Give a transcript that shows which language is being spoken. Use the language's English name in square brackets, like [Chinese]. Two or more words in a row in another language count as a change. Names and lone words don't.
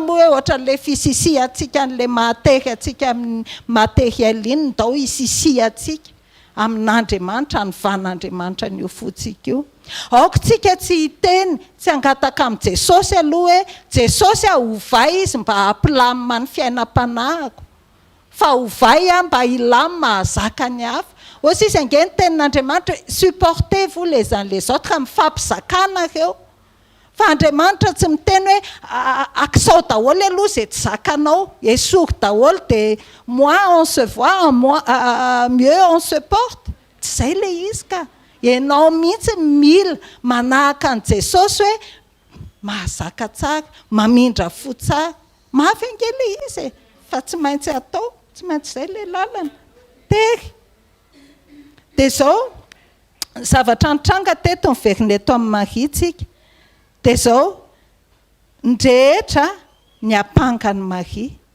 [Malagasy] moa hoe ohatra le fisisi atsika an'le matehy atsika amin'ny matehy aliny ndao isisi atsika amin'Andriamanitra ny van'Andriamanitra ny fotsika io aoko tsika tsy hiteny tsy angataka amin'ny Jesosy aloha hoe Jesosy ovay izy mba hampilamina ny fiainam-panahiko fa ovay mba hilamy mahazaka ny hafa aussi izy ange ny tenin'Andriamanitra [French] supportez-vous les uns les autres [Malagasy] ka mifampizakana reo fa Andriamanitra tsy miteny hoe akizao daholo aloha zay tsy zakanao esory daholo dia [French] moins on se voit mieux on se porte [Malagasy] tsy zay le izy ka ianao mihitsy mila manahaka an' Jesosy hoe mahazaka tsara mamindra fo tsara mafy ange le izy fa tsy maintsy atao tsy maintsy zay le lalana tery dia zao zavatra nitranga teto miverina eto amin'ny Mariatsika dia zao ndrehetra ny apanga ny Maria